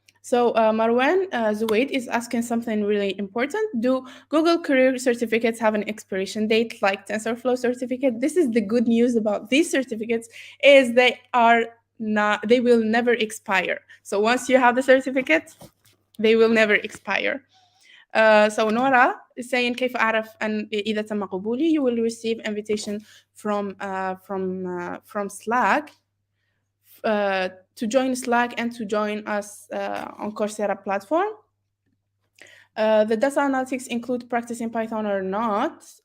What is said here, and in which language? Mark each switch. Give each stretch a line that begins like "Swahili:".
English: So Marwan Zuwaid is asking something really important. Do Google career certificates have an expiration date like TensorFlow certificate? This is the good news about these certificates, is they will never expire. So once you have the certificate, they will never expire. So Nora is saying,
Arabic: كيف أعرف أن إذا تم قبولي?
English: You will receive invitation from Slack to join Slack and to join us on Coursera platform. The data analytics include practicing Python or not?